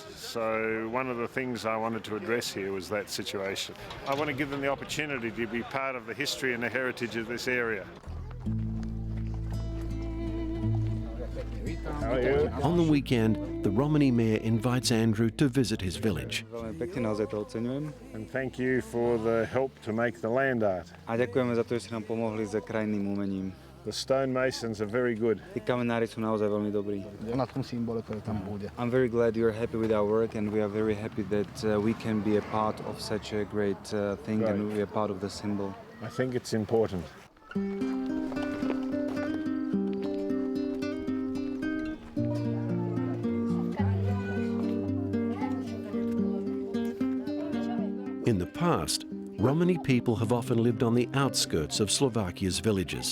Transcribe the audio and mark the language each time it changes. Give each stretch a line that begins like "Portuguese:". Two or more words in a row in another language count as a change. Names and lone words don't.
English: So one of the things I wanted to address here was that situation. I want to give them the opportunity to be part of the history and the heritage of this area. How are you? On the weekend, the Romani mayor invites Andrew to visit his village.
Slovak: Veľmi pekne, naozaj to oceňujem.
English: And thank you for the help to make the land art.
Slovak: A ďakujeme za to, že ste nám pomohli s krajinným umením.
English: The stonemasons are very good.
Slovak: Tí kamenári sú naozaj veľmi dobrí. Na tom symbole, ktorý tam bude.
English: I'm very glad you're happy with our work and we are very happy that we can be a part of such a great thing and we are part of the symbol. I think it's important. In the past, Romani people have often lived on the outskirts of Slovakia's villages.